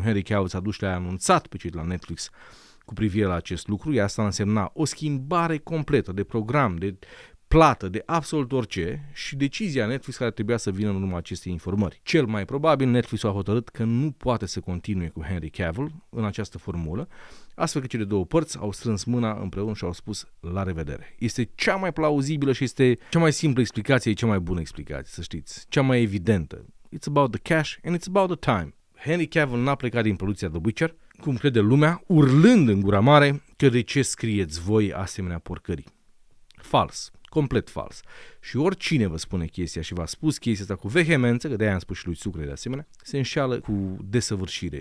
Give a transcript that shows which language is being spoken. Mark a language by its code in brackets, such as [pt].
[ro] Henry Cavill s-a dus și le-a anunțat pe cei de la Netflix cu privire la acest lucru, iar asta însemna o schimbare completă de program, de plată, de absolut orice și decizia Netflix care trebuia să vină în urma acestei informări. Cel mai probabil Netflix a hotărât că nu poate să continue cu Henry Cavill în această formulă, astfel că cele două părți au strâns mâna împreună și au spus la revedere. Este cea mai plauzibilă și este cea mai simplă explicație, e cea mai bună explicație, să știți, cea mai evidentă. [en] It's about the cash and it's about the time. [ro] Henry Cavill n-a plecat din producția The Witcher, cum crede lumea, urlând în gura mare că de ce scrieți voi asemenea porcării. Fals. Complet fals. Și oricine vă spune chestia și v-a spus chestia asta cu vehemență, că de-aia am spus și lui Sucre de asemenea, se înșeală cu desăvârșire.